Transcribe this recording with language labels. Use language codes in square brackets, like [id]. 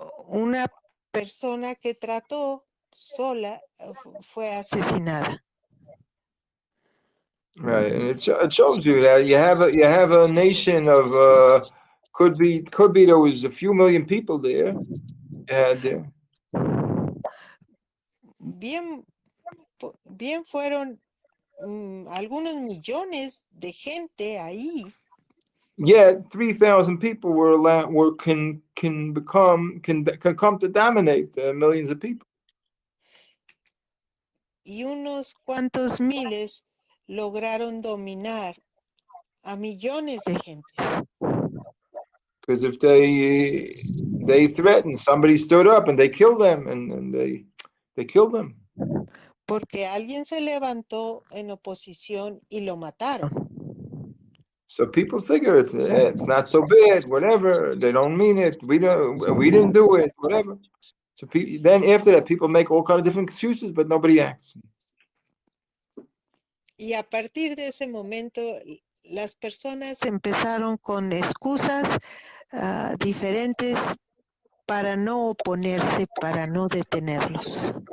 [es] Una persona que trató sola fue asesinada. [en] Right, and it shows you that you have a nation of could be there was a few million people there. There. [es] Bien fueron algunos millones de gente ahí. [en] Yet 3,000 people can come to dominate millions of people. [es] Y unos cuantos miles lograron dominar a millones de gente. [en] Because if they threatened, somebody stood up and they killed them, and they killed them. [es] Porque alguien se levantó en oposición y lo mataron. [en] So people figure it's not so bad, whatever. They don't mean it. We didn't do it, whatever. So then after that, people make all kinds of different excuses, but nobody acts. [es] Y a partir de ese momento, las personas empezaron con excusas diferentes para no oponerse, para no detenerlos.